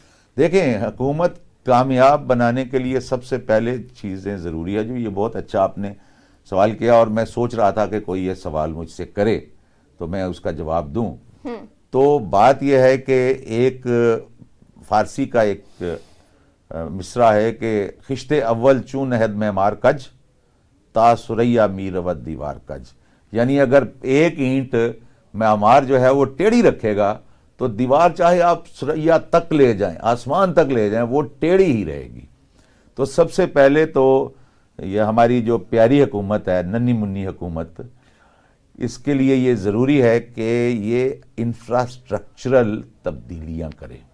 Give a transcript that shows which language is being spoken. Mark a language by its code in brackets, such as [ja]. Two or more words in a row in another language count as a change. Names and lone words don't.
[ur] دیکھیں حکومت کامیاب بنانے کے لیے سب سے پہلے چیزیں ضروری ہے, جو یہ بہت اچھا آپ نے سوال کیا, اور میں سوچ رہا تھا کہ کوئی یہ سوال مجھ سے کرے تو میں اس کا جواب دوں. تو بات یہ ہے کہ ایک فارسی کا ایک مصرع ہے کہ [fa] خشت اول چون نہد معمار کج تا سریا میرود دیوار کج, [ur] یعنی اگر ایک اینٹ معمار جو ہے وہ ٹیڑھی رکھے گا تو دیوار چاہے آپ سریا تک لے جائیں, آسمان تک لے جائیں, وہ ٹیڑھی ہی رہے گی. تو سب سے پہلے تو یہ ہماری جو پیاری حکومت ہے, ننھی منی حکومت, اس کے لیے یہ ضروری ہے کہ یہ انفراسٹرکچرل تبدیلیاں کرے.